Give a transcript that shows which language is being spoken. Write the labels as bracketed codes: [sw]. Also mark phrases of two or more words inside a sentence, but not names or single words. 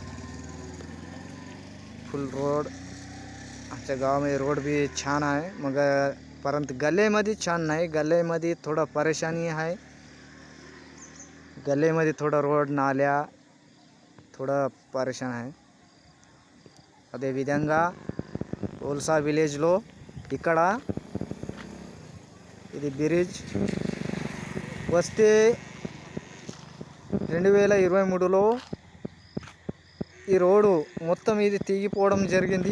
[en] full road [mr] आमच्या गावामध्ये रोड बी छान आहे, मग परंतु गल्लेमध्ये छान नाही. गल्लेमध्ये थोडं परेशानी आहे. गल्लेमध्ये थोडं रोड नाल्या थोडं పరేషాన్ आहे. [te] అదేవిధంగా ఓల్సా విలేజ్లో ఇక్కడ ఇది బ్రిడ్జ్ వస్తే 2023లో ఈ రోడ్డు మొత్తం ఇది తెగిపోవడం జరిగింది.